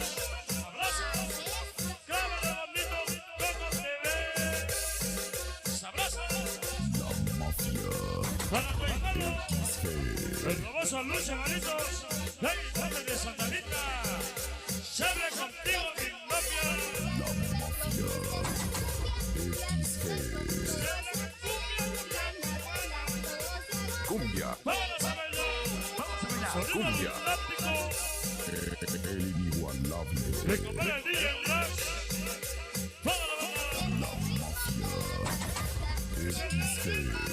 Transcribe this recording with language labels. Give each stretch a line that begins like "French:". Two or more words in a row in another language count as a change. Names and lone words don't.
Spanish: Abrazos. Cámara bonito. ¿Cómo te ves? Abrazos. La mafia. Para tu hermano. XG. El famoso Luis Evaritos. Hey, Padre de Santa Rita. Se abre contigo mi mafia. La mafia. XG. Se abre Cumbia. Vamos a bailar. Vamos a bailar. Sonido Cumbia. lunático. El inigualable. Me compara el DJ Rush. Toda la banda. La mafia. XG.